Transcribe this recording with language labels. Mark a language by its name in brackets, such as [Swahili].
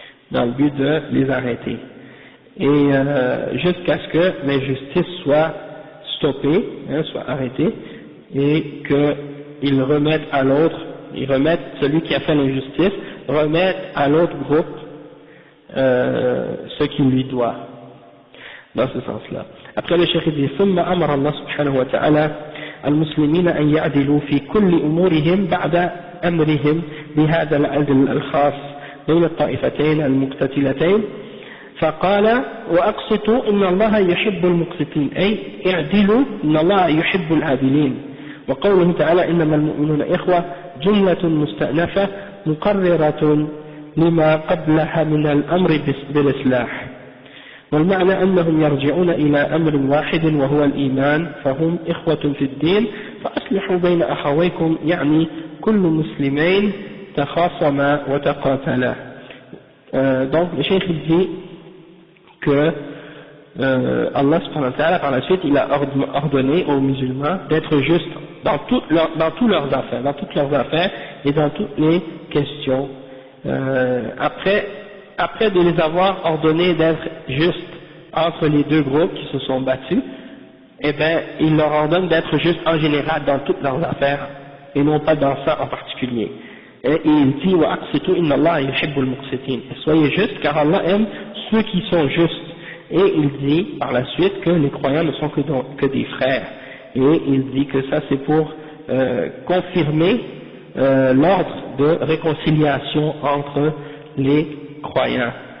[French] dans le but de les arrêter. Et jusqu'à ce que l'injustice soit stoppée, soit arrêtée, et qu'ils remettent à l'autre, ils remettent celui qui a fait l'injustice, remettent à l'autre groupe ce qu'il lui doit, dans ce sens-là. Après le cheikh dit [Arabic] ثم أمر الله سبحانه وتعالى المسلمين أن يعدلوا في كل أمورهم بعد أمرهم بهذا العدل الخاص بين الطائفتين المقتتلتين فقال وأقسطوا إن الله يحب المقسطين أي اعدلوا إن الله يحب العادلين وقوله تعالى إنما المؤمنون إخوة جملة مستأنفة مقررة لما قبلها من الأمر بالإصلاح والمعنى أنهم يرجعون إلى أمر واحد وهو الإيمان فهم إخوة في الدين فأصلحوا بين أخويكم يعني كل مسلمين تخاصما وتقاتلا. [French] Donc le cheikh dit que Allah subhanahu wa ta'ala par la suite il a ordonné aux musulmans d'être justes dans toutes leurs affaires et dans toutes les questions après de les avoir ordonnés d'être justes entre les deux groupes qui se sont battus, eh bien, il leur ordonne d'être justes en général dans toutes leurs affaires, et non pas dans ça en particulier. Et il dit, [Arabic] وَأَقْسِطُوا إِنَّ اللَّهَ يُحِبُّ الْمُقْسِطِينَ. [French] Soyez justes, car Allah aime ceux qui sont justes. Et il dit par la suite que les croyants ne sont que des frères. Et il dit que ça c'est pour confirmer l'ordre de réconciliation entre les croyants.